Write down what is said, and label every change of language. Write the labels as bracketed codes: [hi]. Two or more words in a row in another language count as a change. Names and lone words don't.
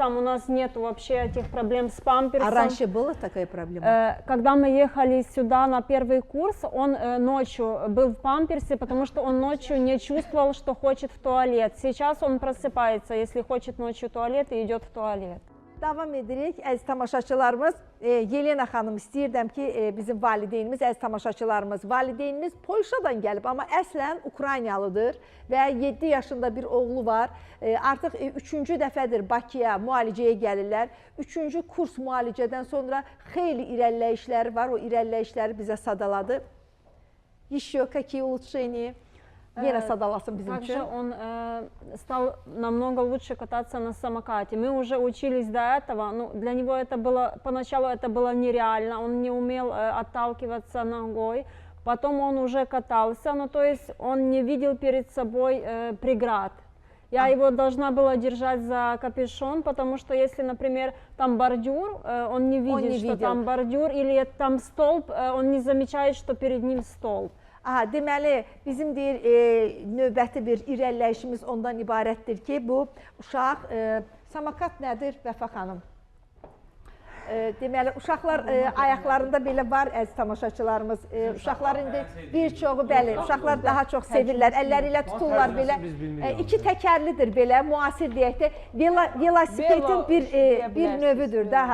[ru] У нас нет вообще этих проблем с памперсом. А раньше была такая проблема? Когда мы ехали сюда на первый курс, он ночью был в памперсе, потому что он ночью не чувствовал, что хочет в туалет. Сейчас он просыпается, если хочет ночью в туалет, и идет в туалет. [az] Davam edirik. Əziz tamaşaçılarımız, Yelena xanım istəyirdim ki, bizim valideynimiz, əziz tamaşaçılarımız, valideyniniz Polşadan gəlib, amma əslən Ukraynalıdır və 7 yaşında bir oğlu var. Artıq 3-cü dəfədir Bakıya müalicəyə gəlirlər. 3-cü kurs müalicədən sonra xeyli irəliləyişləri var, o irəliləyişləri bizə sadaladı. [ru] Еще какие улучшения? [az] Yenə sadalasın bizim [ru] Также [az] üçün. [ru] он стал намного лучше кататься на самокате. Мы уже учились до этого, но для него это было, поначалу это было нереально, он не умел отталкиваться ногой. Потом он уже катался, ну то есть он не видел перед собой преград. Я его должна была держать за капюшон, потому что если, например, там бордюр, он не видит, что там бордюр, или там столб, он не замечает, что перед ним столб. [az] Aha, deməli, bizim deyir, növbəti bir irəliləyişimiz ondan ibarətdir ki, bu uşaq, samakat nədir Vəfa xanım? Deməli, uşaqlar ayaqlarında belə var, əziz tamaşaçılarımız, uşaqlar indi bir çoxu, bəli, uşaqlar daha çox sevirlər, əlləri ilə tuturlar belə, iki təkərlidir belə, müasir deyək də, velosipetin bir növüdür daha.